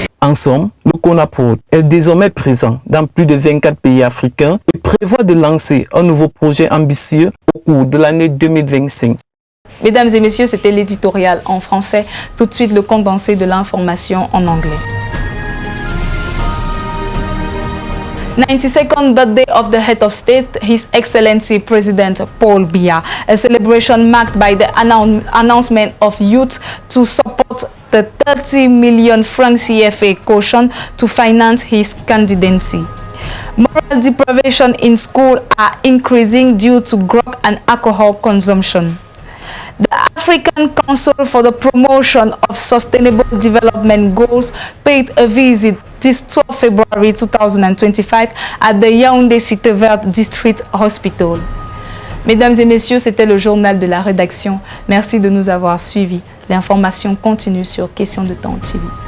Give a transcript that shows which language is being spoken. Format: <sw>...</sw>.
<fr>En somme, le CONAPROD est désormais présent dans plus de 24 pays africains et prévoit de lancer un nouveau projet ambitieux au cours de l'année 2025. Mesdames et messieurs, c'était l'éditorial en français. Tout de suite, le condensé de l'information en anglais.</fr> <en>92nd birthday of the head of state, His Excellency President Paul Biya. A celebration marked by the announcement of youth to support the 30 million franc CFA caution to finance his candidacy. Moral deprivation in school are increasing due to drug and alcohol consumption. The African Council for the Promotion of Sustainable Development Goals paid a visit this 12 February 2025 at the Yaoundé Cité Verte District Hospital.</en> <fr>Mesdames et messieurs, c'était le journal de la rédaction. Merci de nous avoir suivis. L'information continue sur Question de Temps TV.</fr>